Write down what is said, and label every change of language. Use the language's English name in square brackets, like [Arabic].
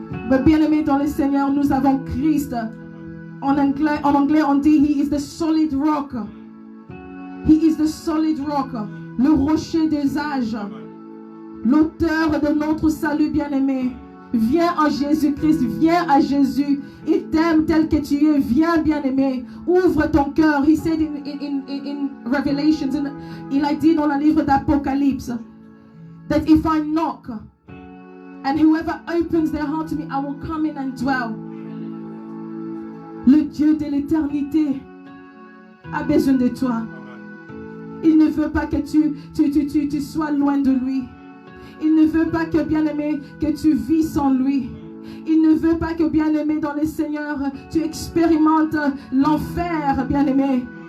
[French] Mais bien-aimés dans le Seigneur, nous avons Christ. En anglais, on dit [English] He is the solid rock. He is the solid rock. [French] Le rocher des âges. L'auteur de notre salut, bien-aimé. Viens en Jésus-Christ, viens à Jésus. Il t'aime tel que tu es. Viens, bien-aimé. Ouvre ton cœur. [English] He said in Revelations, [French] il a dit dans le livre d'Apocalypse, [English] that if I knock, and whoever opens their heart to me, I will come in and dwell. [French] Le Dieu de l'éternité a besoin de toi. Il ne veut pas que tu sois loin de lui. Il ne veut pas que, bien-aimé, que tu vis sans lui. Il ne veut pas que, bien-aimé, dans le Seigneur, tu expérimentes l'enfer, bien-aimé.